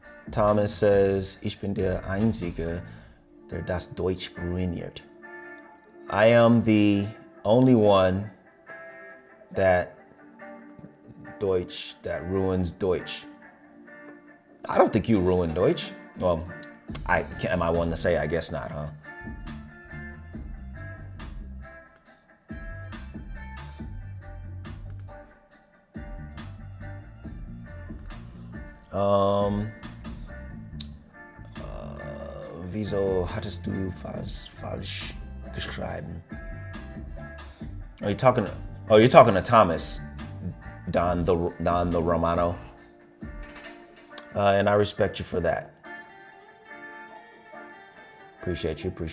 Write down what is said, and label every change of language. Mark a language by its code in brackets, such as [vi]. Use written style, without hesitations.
[en] Thomas says, [de] ich bin der Einzige, der das Deutsch ruiniert. [en] I am the only one that ruins Deutsch. I don't think you ruined Deutsch. Well, am I one to say? I guess not, huh? [de] Wieso hattest du falsch geschrieben? [en] You're talking to Thomas, Don the Romano, and I respect you for that. Appreciate you.